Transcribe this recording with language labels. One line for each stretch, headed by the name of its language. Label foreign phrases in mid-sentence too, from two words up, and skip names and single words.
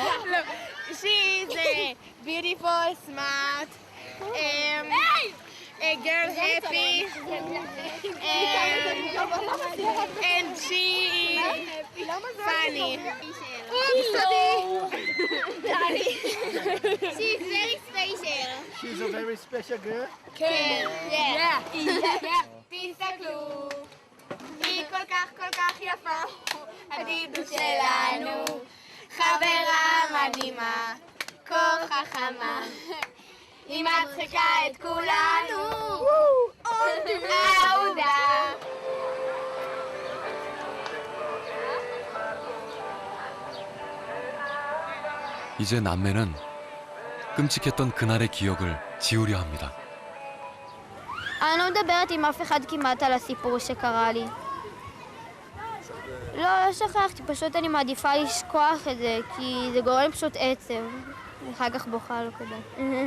English: Look, she is beautiful, smart, a girl happy, and she is funny. She's very special. She's a very special girl? Yeah.
Hebrew: תסתכלו, היא כל כך יפה, עתידו שלנו, חברה מדהימה, כה חכמה, היא מצחיקה את כולנו, אהודה.
Korean: 이제 남매는 끔찍했던 그날의 기억을 지우려 합니다.
Hebrew: אני לא מדברת עם אף אחד כמעט על הסיפור שקרה לי. לא שכחתי, פשוט אני מעדיפה לשכוח את זה, כי זה גורם פשוט עצב. אחר כך בוכה לא כדאי.